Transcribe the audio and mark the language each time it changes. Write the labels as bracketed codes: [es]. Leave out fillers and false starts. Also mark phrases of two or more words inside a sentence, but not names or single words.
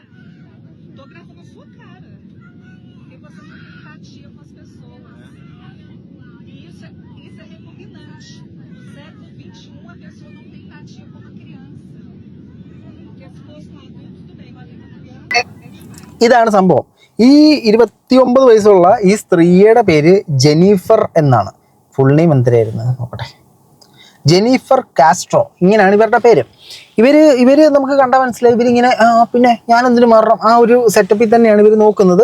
[pt] Tô gravando a sua cara. Porque você não tem empatia com as pessoas. E isso é repugnante. No século XXI, a pessoa não tem empatia com uma criança. Porque se fosse um adulto, tudo bem, mas uma criança... [ml] ഇതാണ് സംഭവം. ഈ 29 വയസ്സുള്ള ഈ സ്ത്രീയുടെ പേര് ജെന്നിഫർ എന്നാണ്. [en] full name [ml] എന്തരായിരുന്നു നോക്കട്ടെ, ജെന്നിഫർ കാസ്ട്രോ, ഇങ്ങനെയാണ് ഇവരുടെ പേര്. ഇവര് നമുക്ക് കണ്ടാൽ മനസ്സിലായി, ഇവരിങ്ങനെ പിന്നെ ഞാൻ എന്തിനു മാറണം, ആ ഒരു സെറ്റപ്പിൽ തന്നെയാണ് ഇവർ നോക്കുന്നത്.